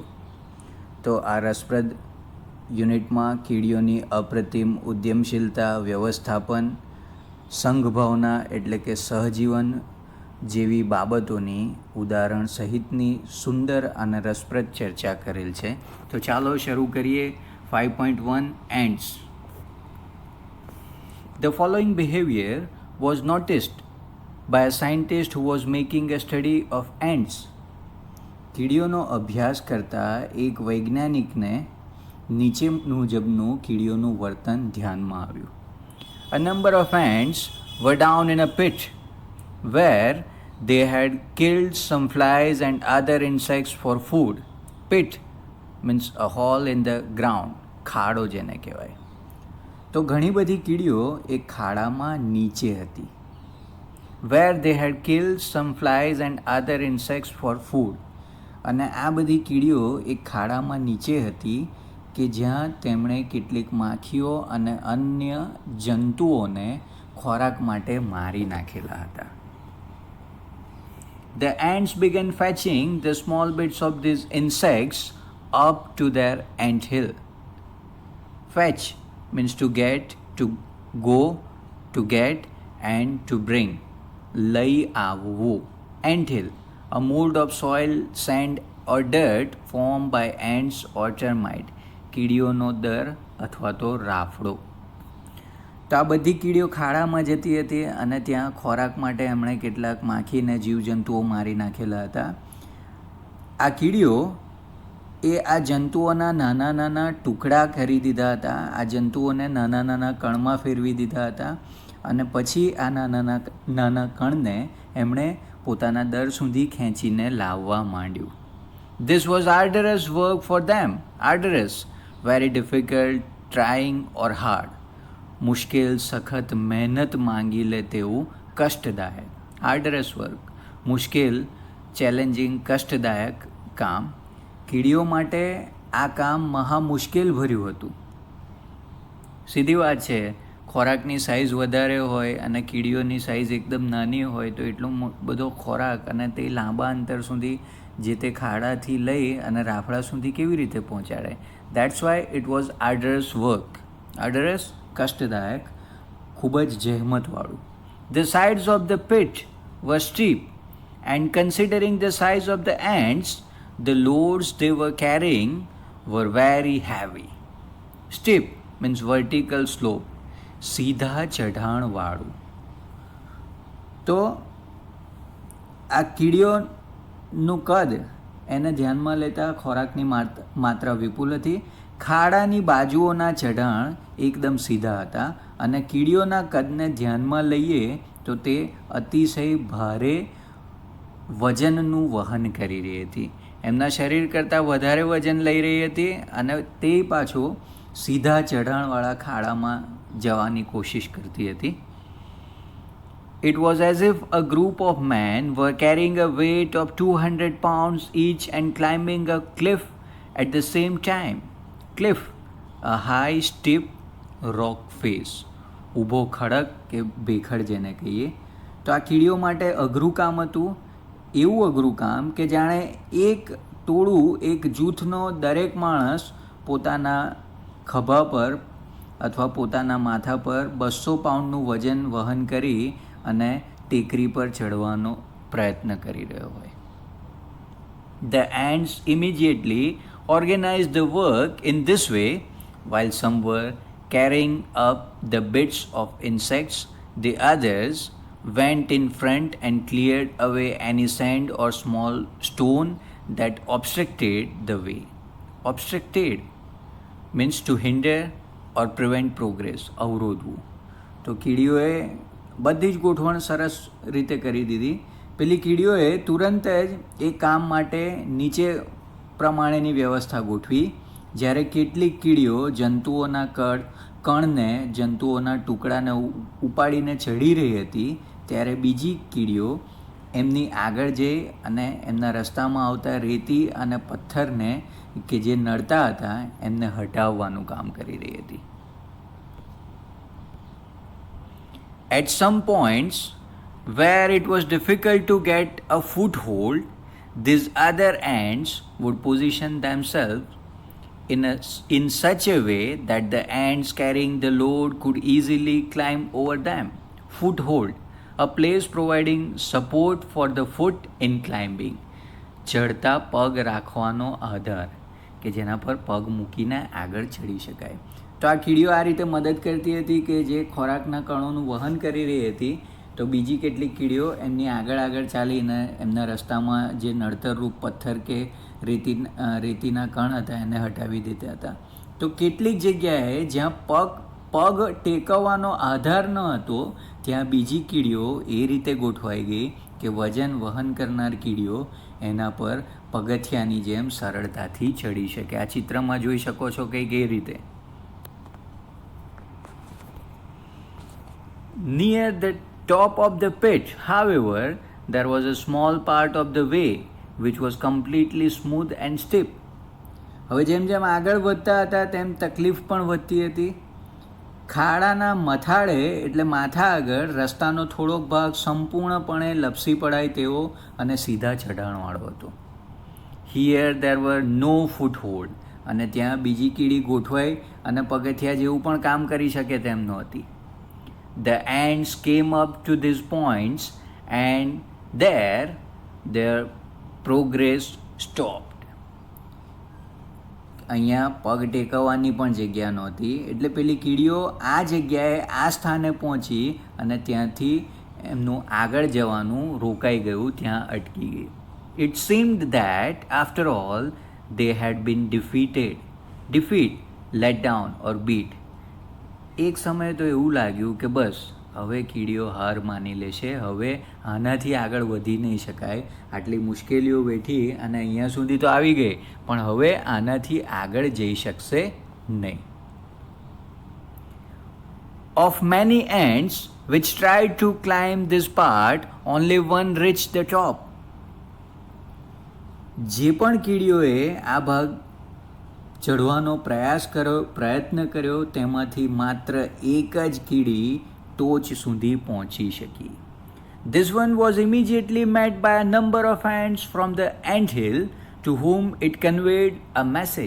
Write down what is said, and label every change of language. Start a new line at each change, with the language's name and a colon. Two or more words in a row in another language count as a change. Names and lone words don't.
Gujarati: તો આ રસપ્રદ યુનિટમાં કીડીઓની અપ્રતિમ ઉદ્યમશીલતા, વ્યવસ્થાપન, સંઘભાવના એટલે કે સહજીવન જેવી બાબતોની ઉદાહરણ સહિતની સુંદર અને રસપ્રદ ચર્ચા કરેલ છે. તો ચાલો શરૂ કરીએ 5.1 એન્ટ્સ.
English: The following behavior was noticed by a scientist who was making a study of ants.
Gujarati: કીડીઓનો અભ્યાસ કરતા એક વૈજ્ઞાનિકને નીચે મુજબનું કીડીઓનું વર્તન ધ્યાનમાં આવ્યું.
English: A number of ants were down in a pit where they had killed some flies and other insects for food. Pit means a hole in the ground.
Gujarati: ખાડો જેને કહેવાય. તો ઘણી બધી કીડીઓ એક ખાડામાં નીચે હતી.
English: Where they had killed some flies and other insects for food.
Gujarati: અને આ બધી કીડીઓ એક ખાડામાં નીચે હતી કે જ્યાં તેમણે કેટલીક માખીઓ અને અન્ય જંતુઓને ખોરાક માટે મારી નાખેલા હતા.
English: The ants began fetching the small bits of these insects up to their ant hill. Fetch means to get, to go, to get and to bring.
Gujarati: લઈ આવવું.
English: Ant hill, a mold of soil, sand or dirt formed by ants or termite.
Gujarati: કીડીઓનો દર અથવા તો રાફડો. તો આ બધી કીડીઓ ખાડામાં જતી હતી અને ત્યાં ખોરાક માટે એમણે કેટલાક માખીને જીવજંતુઓ મારી નાખેલા હતા. આ કીડીઓ એ આ જંતુઓના નાના નાના ટુકડા કરી દીધા હતા. આ જંતુઓને નાના નાના કણમાં ફેરવી દીધા હતા અને પછી આ નાના કણને એમણે પોતાના દર સુધી ખેંચીને લાવવા માંડ્યું.
English: This was arduous work for them. Arduous, very difficult, trying or hard.
Gujarati: મુશ્કેલ, સખત, મહેનત માંગી લે તેવું, કષ્ટદાયક.
English: Arduous work,
Gujarati: મુશ્કેલ, ચેલેન્જિંગ, કષ્ટદાયક કામ. કીડીઓ માટે આ કામ મહા મુશ્કેલ ભર્યું હતું. સીધી વાત છે, ખોરાકની સાઇઝ વધારે હોય અને કીડીઓની સાઇઝ એકદમ નાની હોય તો એટલો બધો ખોરાક અને તે લાંબા અંતર સુધી જે તે ખાડાથી લઈ અને રાફડા સુધી કેવી રીતે પહોંચાડે.
English: That's why it was arduous work.
Gujarati: આર્ડરસ, કષ્ટદાયક, ખૂબ જ જહેમતવાળું.
English: The sides of the pit were steep and considering the size of the ants, the loads they were carrying were very heavy. Steep means vertical slope.
Gujarati: સીધા ચઢાણવાળું. તો આ કીડીઓનું કદ એને ધ્યાનમાં લેતા ખોરાકની માત્રા વિપુલ હતી. ખાડાની બાજુઓના ચઢાણ એકદમ સીધા હતા અને કીડીઓના કદને ધ્યાનમાં લઈએ તો તે અતિશય ભારે વજનનું વહન કરી રહી હતી. એમના શરીર કરતાં વધારે વજન લઈ રહી હતી અને તે પાછું સીધા ચઢાણવાળા ખાડામાં જવાની કોશિશ કરતી હતી.
English: It was as if a group of men were carrying a weight of 200 pounds each and climbing a cliff at the same time. Cliff, a high steep rock face.
Gujarati: ઊભો ખડક કે ભેખડ જેને કહીએ. તો આ કીડીઓ માટે અઘરું કામ હતું. એવું અઘરું કામ કે જાણે એક ટોળું, એક જૂથનો દરેક માણસ પોતાના ખભા પર અથવા પોતાના માથા પર 200 પાઉન્ડનું વજન વહન કરી અને ટેકરી પર ચડવાનો પ્રયત્ન કરી રહ્યો હોય.
English: The ants immediately organized the work in this way. While some were carrying up the bits of insects, the others went in front and cleared away any sand or small stone that obstructed the way. Obstructed means to hinder or prevent progress.
Gujarati: અવરોધવું. તો કીડીઓએ બધી જ ગોઠવણ સરસ રીતે કરી દીધી. પેલી કીડીઓએ તુરંત જ એ કામ માટે નીચે પ્રમાણેની વ્યવસ્થા ગોઠવી. જ્યારે કેટલીક કીડીઓ જંતુઓના કદ કણને, જંતુઓના ટુકડાને ઉપાડીને ચડી રહી હતી ત્યારે બીજી કીડીઓ એમની આગળ જઈ અને એમના રસ્તામાં આવતા રેતી અને પથ્થરને કે જે નડતા હતા એમને હટાવવાનું કામ કરી રહી હતી.
English: At some points where it was difficult to get a foothold, these other ants would position themselves in such a way that the ants carrying the load could easily climb over them. Foothold, a place providing support for the foot in climbing.
Gujarati: ચડતા પગ રાખવાનો આધાર કે જેના પર પગ મૂકીને આગળ ચડી શકાય. તો આ કીડીઓ આ રીતે મદદ કરતી હતી કે જે ખોરાકના કણોનું વહન કરી રહી હતી તો બીજી કેટલીક કીડીઓ એમની આગળ આગળ ચાલીને એમના રસ્તામાં જે નડતરરૂપ પથ્થર કે રેતીના કણ હતા એને હટાવી દેતા હતા. તો કેટલીક જગ્યાએ જ્યાં પગ ટેકવવાનો આધાર ન હતો ત્યાં બીજી કીડીઓ એ રીતે ગોઠવાઈ ગઈ કે વજન વહન કરનાર કીડીઓ એના પર પગથિયાની જેમ સરળતાથી ચડી શકે. આ ચિત્રમાં જોઈ શકો છો કંઈક એ રીતે.
English: Near the top of the pit, however, there was a small part of the way which was completely smooth and steep.
Gujarati: હવે જેમ જેમ આગળ વધતા હતા તેમ તકલીફ પણ વધતી હતી. ખાડાના મથાળે એટલે માથા આગળ રસ્તાનો થોડોક ભાગ સંપૂર્ણપણે લપસી પડાય તેવો અને સીધા ચઢાણવાળો હતો.
English: Here there were no foothold,
Gujarati: અને ત્યાં બીજી કીડી ગોઠવાઈ અને પગથિયા જેવું પણ કામ કરી શકે તેમ નહોતી.
English: The ants came up to these points and there their progress stopped.
Gujarati: અહીંયા પગ ટેકવવાની પણ જગ્યા નહોતી એટલે પેલી કીડીઓ આ જગ્યાએ આ સ્થાને પહોંચી અને ત્યાંથી એમનું આગળ જવાનું રોકાઈ ગયું, ત્યાં અટકી ગઈ.
English: It seemed that after all they had been defeat, let down or beat.
Gujarati: એક સમયે તો એવું લાગ્યું કે બસ હવે કીડીઓ હાર માની લેશે, હવે આનાથી આગળ વધી નહીં શકાય, આટલી મુશ્કેલીઓ વેઠી અને અહીંયા સુધી તો આવી ગઈ પણ હવે આનાથી આગળ જઈ શકશે નહીં.
English: Of many ants which tried to climb this part, only one reached the top.
Gujarati: જે પણ કીડીઓએ આ ભાગ ચઢવાનો પ્રયત્ન કર્યો તેમાંથી માત્ર એક જ કીડી ટોચ સુધી પહોંચી શકી.
English: This one was immediately met by a number of ants from the anthill to whom it conveyed a message.